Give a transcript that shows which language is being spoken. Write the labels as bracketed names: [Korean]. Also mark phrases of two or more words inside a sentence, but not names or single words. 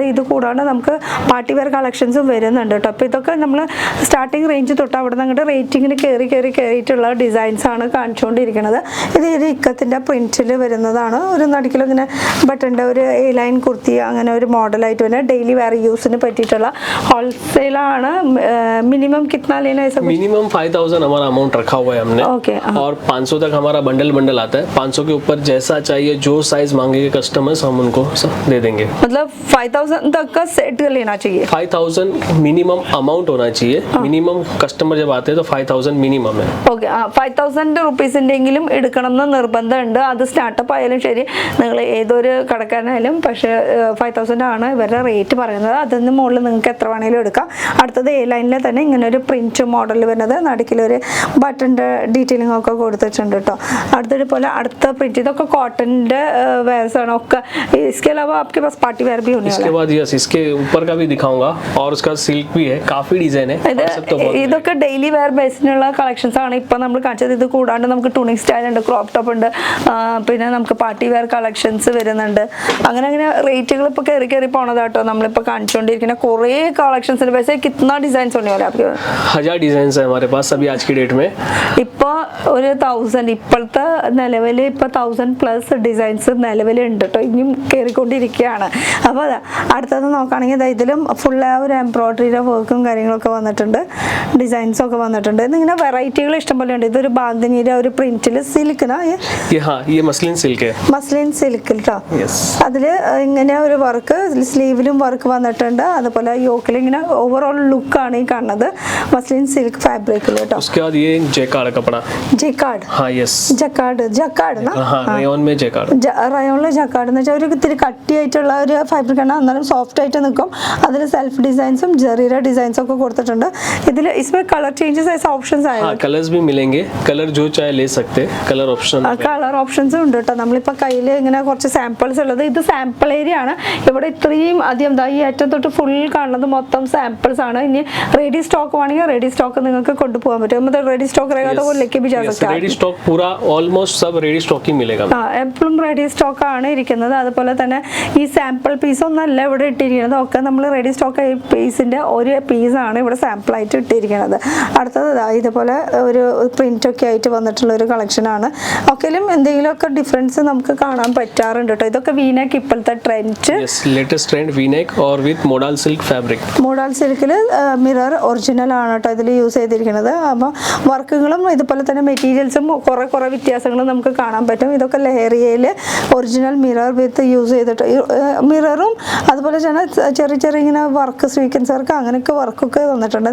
[Malayalam] ഇത് കൂടാണ്ട് നമുക്ക് [English] party wear collections [Malayalam] വരുന്നുണ്ട് കേട്ടോ. അപ്പോൾ ഇതൊക്കെ നമ്മൾ [English] starting range [Malayalam] തൊട്ട് അവിടെ നിന്ന് അങ്ങോട്ട് റേറ്റിങ്ങിന് കയറിയിട്ടുള്ള ഡിസൈൻസ് ആണ് കാണിച്ചുകൊണ്ടിരിക്കുന്നത്. ഇത് ഇക്കത്തിൻ്റെ പ്രിന്റിൽ വരുന്നതാണ്. ഒരു നടുക്കിൽ ഇങ്ങനെ ബട്ടൻ്റെ ഒരു [English] A line [Malayalam] കുർത്തി അങ്ങനെ ഒരു മോഡലായിട്ട് വരുന്നത്. [English] daily wear use [Malayalam] പറ്റിയിട്ടുള്ള ഹോൾസെയിലാണ്. [Hindi] मिनिमम कितना लेना है? सब मिनिमम 5000 हमारा अमाउंट रखा हुआ है हमने. ओके. और 500 तक हमारा बंडल आता है. 500 के ऊपर जैसा चाहिए जो साइज मांगेंगे कस्टमर्स हम उनको सब दे देंगे. मतलब 5000 तक का सेट लेना चाहिए. 5000 [English] minimum amount [Hindi] होना चाहिए. [English] minimum customer [Hindi] जब आते हैं तो 5000 मिनिमम है. [Malayalam] ഓക്കെ. 5000 റുപ്പീസിൻ്റെങ്കിലും എടുക്കണം എന്ന് നിർബന്ധമുണ്ട്. അത് സ്റ്റാർട്ടപ്പ് ആയാലും ശരി, നിങ്ങൾ ഏതൊരു കടക്കാരനായാലും. പക്ഷേ 5000 ആണ് ഇവരുടെ റേറ്റ് പറയുന്നത്. അതിന് മുകളിൽ നിങ്ങൾക്ക് എത്ര വേണമെങ്കിലും എടുക്കാം. അടുത്തത് [English] A line [Malayalam] തന്നെ ഇങ്ങനെ ഒരു [English] print model [Malayalam] വരുന്നത്. നടുക്കിലൊരു [English] button detailing [Malayalam] ഒക്കെ കൊടുത്തിട്ടുണ്ട് കേട്ടോ. അടുത്തൊരു പോലെ അടുത്ത പ്രിന്റ്. ഇതൊക്കെ [English] cotton wears [Malayalam] ആണ് ഒക്കെ. [Hindi] इसके अलावा आपके पास [English] party wear [Hindi] भी होने वाला है. इसके बाद यस इसके ऊपर का भी दिखाऊंगा और उसका सिल्क भी है. काफी डिजाइन है. [Malayalam] ഇതൊക്കെ [English] daily wear basis collections [Malayalam] ആണ് ഇപ്പൊ നമ്മൾ കാണിച്ചത്. ഇത് കൂടാണ്ട് നമുക്ക് [English] tunic style [Malayalam] ഉണ്ട്, [English] crop top [Malayalam] ഉണ്ട്, പിന്നെ നമുക്ക് [English] party wear collections [Malayalam] വരുന്നുണ്ട്. അങ്ങനെ അങ്ങനെ റേറ്റുകൾ ഇപ്പൊ കയറി പോണതാട്ടോ നമ്മളിപ്പോ കാണിച്ചുകൊണ്ടിരിക്കുന്ന കുറേ കളക്ഷൻസ്. [Hindi] വैसे कितना डिजाइन होने वाला है आपके? 1000 डिजाइन है हमारे पास अभी आज की डेट में. [Malayalam] ഇപ്പോൾ ഒരു 1000 ഇപ്പോഴത്തെ നിലവിൽ ഇപ്പോൾ 1000+ ഡിസൈൻസ് നിലവിലുണ്ട് കേട്ടോ. ഇനിയും കയറിക്കൊണ്ടിരിക്കുകയാണ്. അപ്പോൾ അതാ അടുത്തത് നോക്കുകയാണെങ്കിൽ ഇതിലും ഫുൾ ആ ഒരു എംബ്രോയിഡറിയുടെ വർക്കും കാര്യങ്ങളൊക്കെ വന്നിട്ടുണ്ട്. ഡിസൈൻസും ഒക്കെ വന്നിട്ടുണ്ട്. ഇതിങ്ങനെ വെറൈറ്റികൾ ഇഷ്ടംപോലെ ഉണ്ട്. ഇതൊരു ബാന്തിനിയുടെ ഒരു പ്രിന്റിൽ സിൽക്കിനാ [Hindi] ये [English] muslin silk [Hindi] है. [English] muslin silk [Malayalam] കേട്ടോ. [English] Yes. [Malayalam] അതിൽ ഇങ്ങനെ ഒരു വർക്ക് സ്ലീവിലും വർക്ക് വന്നിട്ടുണ്ട്. അതുപോലെ യോക്കിൽ ഇങ്ങനെ [English] overall look [Malayalam] ഈ കാണുന്നത്. [English] muslin silk fabric [Malayalam] കേട്ടോ. [Hindi] उसके बाद ये जैकार्ड कपड़ा. [Malayalam] ജക്കാർഡ്. [Hindi] हाँ यस. [Malayalam] ജക്കാർഡ് [Hindi] हाँ रेयन में जैकार्ड. [Malayalam] റയോണിലെ ജക്കാർഡ് എന്ന് വെച്ചാൽ ഒരു ഇത്തിരി കട്ടിയായിട്ടുള്ള ഒരു ഫാബ്രിക് ആണ്. എന്നാലും സോഫ്റ്റ് ആയിട്ട് നിൽക്കും. അതിൽ [English] self designs [Malayalam] ജെറിയുടെ ഡിസൈൻസും ഒക്കെ കൊടുത്തിട്ടുണ്ട്. [Hindi] ഇതിൽ इसमें [English] color changes [Hindi] ऐसा ऑप्शंस आए. हाँ कलर्स भी मिलेंगे. कलर जो चाहे ले सकते. [English] color option. color options [Malayalam] ഉണ്ട് കേട്ടോ. നമ്മളിപ്പോൾ കയ്യിൽ ഇങ്ങനെ കുറച്ച് സാമ്പിൾസ് ഉള്ളത്. ഇത് [English] sample area [Malayalam] ആണ്. ഇവിടെ ഇത്രയും അധികം ഈ ഏറ്റവും തൊട്ട് ഫുൾ കാണുന്നത് മൊത്തം സാമ്പിൾസ് ആണ്. ഇനി [English] ready stock [Malayalam] വേണമെങ്കിൽ [English] ready stock [Malayalam] നിങ്ങൾക്ക് കൊണ്ടുപോകാൻ പറ്റും. [Hindi] मतलब [English] ready stock [Hindi] रहेगा तो वो लेके भी जा सकते हैं. [English] ready stock [Hindi] पूरा ऑलमोस्ट सब [English] ready stock [Hindi] ही मिलेगा. [Malayalam] എപ്പോഴും [English] ready stock [Malayalam] ആണ് ഇരിക്കുന്നത്. അതുപോലെ തന്നെ ഈ [English] sample piece [Malayalam] ഒന്നല്ല ഇവിടെ ഇട്ടിരിക്കുന്നത്. ഒക്കെ നമ്മൾ [English] ready stock piece [Malayalam] ഒരു പീസാണ് ഇവിടെ സാമ്പിൾ ആയിട്ട് ഇട്ടിരിക്കുന്നത്. അടുത്തത് ഇതുപോലെ ഒരു പ്രിന്റ് ഒക്കെ ആയിട്ട് വന്നിട്ടുള്ള ഒരു കളക്ഷനാണ്. ഒക്കെയും എന്തെങ്കിലുമൊക്കെ ഡിഫറൻസ് നമുക്ക് കാണാൻ പറ്റാറുണ്ട് കേട്ടോ. ഇതൊക്കെ വീനെക്ക് ഇപ്പോഴത്തെ ട്രെൻഡ്. [English] latest trend V-neck और with modal silk fabric. [Malayalam] മോഡൽ സിൽക്കിൽ [English] mirror original [Malayalam] ആണ് കേട്ടോ ഇതിൽ യൂസ് ചെയ്തിരിക്കുന്നത്. അപ്പോൾ വർക്കുകളും ഇതുപോലെ തന്നെ മെറ്റീരിയൽസും കുറേ വ്യത്യാസങ്ങൾ നമുക്ക് കാണാൻ പറ്റും. ഇതൊക്കെ ലെഹറിയയിൽ [English] original mirror with use [Malayalam] ചെയ്തിട്ട് മിററും അതുപോലെ തന്നെ ചെറിയ ഇങ്ങനെ [English] work sequins work [Malayalam] അങ്ങനെയൊക്കെ വർക്കൊക്കെ വന്നിട്ടുണ്ട്.